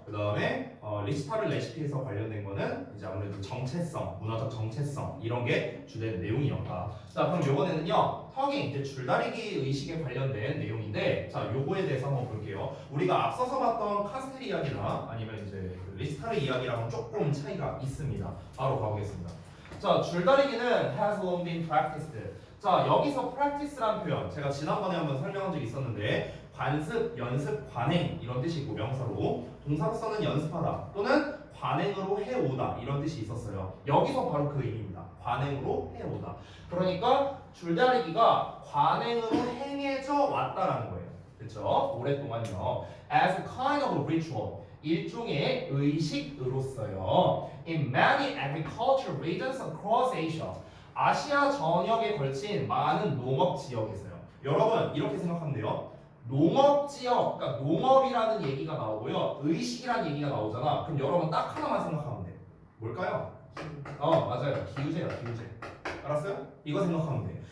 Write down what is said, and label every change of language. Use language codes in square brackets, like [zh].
[ko] 그다음에 리시타르 레시피에서 관련된 거는 이제 아무래도 정체성, 문화적 정체성 이런 게 주된 내용이었다. 자, 그럼 이번에는요 턱이 이제 줄다리기 의식에 관련된 내용인데, 자 요거에 대해서 한번 볼게요. 우리가 앞서서 봤던 카스텔 이야기나 아니면 이제 리시타르 이야기랑은 조금 차이가 있습니다. 바로 가보겠습니다. 자, 줄다리기는 [en] has long been practiced. [ko] 자, 여기서 practice란 표현 제가 지난번에 한번 설명한 적이 있었는데 관습, 연습, 관행 이런 뜻이고 명사로, 동사로서는 연습하다 또는 관행으로 해오다 이런 뜻이 있었어요. 여기서 바로 그 의미입니다. 관행으로 해오다. 그러니까 줄다리기가 관행으로 행해져 왔다라는 거예요. 그렇죠? 오랫동안요. [en] As a kind of ritual, [ko] 일종의 의식으로서요. [en] In many agricultural regions across Asia, [ko] 아시아 전역에 걸친 많은 농업 지역에서요. 여러분 이렇게 생각하면 돼요. 농업 지역, 그러니까 농업이라는 얘기가 나오고요, 의식이라는 얘기가 나오잖아. 그럼 여러분 딱 하나만 생각하면 돼. 뭘까요? 맞아요. 기우제야, 기우제. 알았어요? 이거 생각하면 돼.